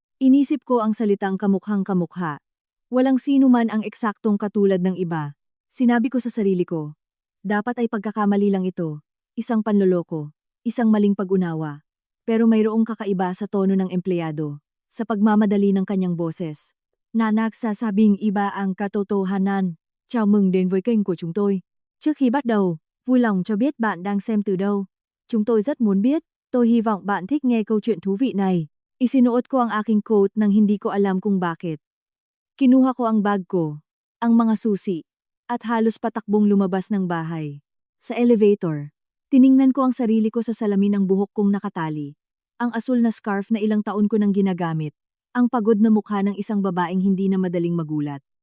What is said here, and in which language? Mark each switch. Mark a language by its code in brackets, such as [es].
[tl] Inisip ko ang salitang kamukhang kamukha. Walang sino man ang eksaktong katulad ng iba. Sinabi ko sa sarili ko, dapat ay pagkakamali lang ito, isang panloloko, isang maling pag-unawa. Pero mayroong kakaiba sa tono ng empleyado, sa pagmamadali ng kanyang boses. Na nagsasabing iba ang katotohanan. [vi] Chào mừng đến với kênh của chúng tôi. Trước khi bắt đầu, vui lòng cho biết bạn đang xem từ đâu. Chúng tôi rất muốn biết, tôi hy vọng bạn thích nghe câu chuyện thú vị này. [tl] Isinuot ko ang aking coat nang hindi ko alam kung bakit. Kinuha ko ang bag ko, ang mga susi, at halos patakbong lumabas ng bahay. Sa elevator, tiningnan ko ang sarili ko sa salamin ng buhok kong nakatali. Ang asul na scarf na ilang taon ko nang ginagamit. Ang pagod na mukha ng isang babaeng hindi na madaling magulat.